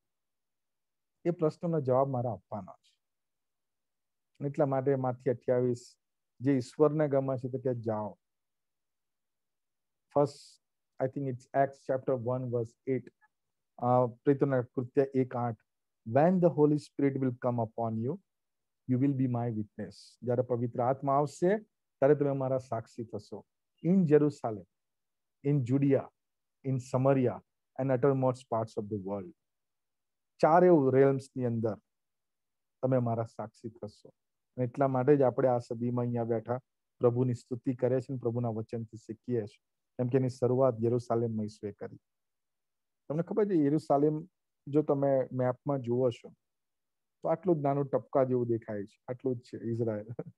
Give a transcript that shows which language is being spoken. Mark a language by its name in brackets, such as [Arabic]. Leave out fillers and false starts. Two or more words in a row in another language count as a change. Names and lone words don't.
[Gujarati] એ પ્રશ્નનો જવાબ મારા આપવાનો છે. એટલા માટે માથી 28 જે ઈશ્વરને ગમે છે તો કે જાઓ. [English] First I think it's Acts chapter 1 verse 8, [Gujarati] પ્રેરિતોના કૃત્ય 1:8. [English] When the Holy Spirit will come upon you, you will be my witness. [Gujarati] જ્યારે પવિત્ર આત્મા આવશે ત્યારે તમે મારા સાક્ષી થશો. [English] In Jerusalem, in Judea, in Samaria and uttermost parts of the world. [Gujarati] ચારે રેલ્મ્સની અંદર તમે મારા સાક્ષી થશો. એટલા માટે જ આપણે આ સદીમાં અહીંયા બેઠા પ્રભુની સ્તુતિ કરે છે, પ્રભુના વચનથી શીખીએ છીએ. કેમ કે એની શરૂઆત યરુશાલેમમાં ઈસુએ કરી. તમને ખબર છે યરુશાલેમ જો તમે મેપમાં જુઓ છો તો આટલું જ નાનું ટપકા જેવું દેખાય છે, આટલું જ છે ઇઝરાયલ.